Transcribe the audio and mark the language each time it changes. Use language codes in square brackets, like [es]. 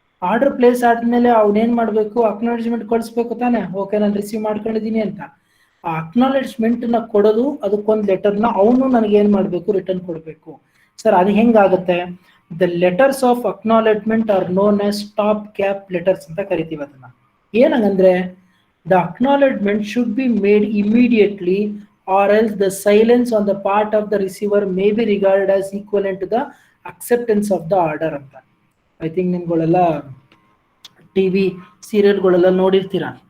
[kn] Order place ಆದ್ಮೇಲೆ ಅವನೇನ್ ಮಾಡ್ಬೇಕು, ಅಕ್ನಾಲೆಜ್ಮೆಂಟ್ ಕಳಿಸ್ಬೇಕು ತಾನೆ, ಓಕೆ ನಾನು ರಿಸೀವ್ ಮಾಡ್ಕೊಂಡಿದೀನಿ ಅಂತ. ಆ ಅಕ್ನಾಲೆಜ್ಮೆಂಟ್ ನ ಕೊಡೋದು, ಅದಕ್ಕೊಂದು ಲೆಟರ್ನ ಅವನು ನನಗೆ ಏನ್ ಮಾಡ್ಬೇಕು, ರಿಟರ್ನ್ ಕೊಡ್ಬೇಕು. ಸರ್ ಅದು ಹೆಂಗಾಗುತ್ತೆ, [en] the letters of acknowledgement are known as stop gap letters [kn] ಅಂತ ಕರಿತೀವಿ ಅದನ್ನ. [en] ಏನಂಗಂದ್ರೆ the acknowledgement should be made immediately or else the silence on the part of the receiver may be regarded as equivalent to the acceptance of the order ಅಂತ. I think [kn] ನಿಮ್ಗಳೆಲ್ಲ TV ಸೀರಿಯಲ್ಗಳೆಲ್ಲ ನೋಡಿರ್ತೀರ.